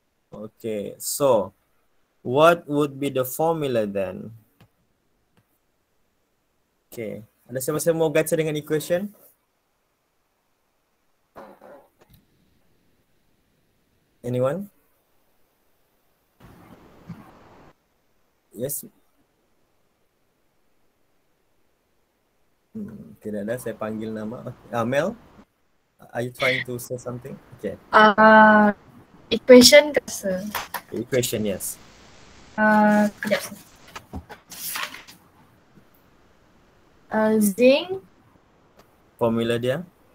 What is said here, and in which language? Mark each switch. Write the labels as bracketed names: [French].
[English] Okay, so what would be the formula then? [Malay] Okay, ada siapa-siapa mau guide saya dengan equation? [English] Anyone? Yes. [Malay] Tidak ada, saya panggil nama. [English] Mel, are you trying to say something? Okay. [Malay] Equation ke sir? [English] Equation, yes. [Malay] Kejap sir. [English] Zinc. [Malay] Formula dia?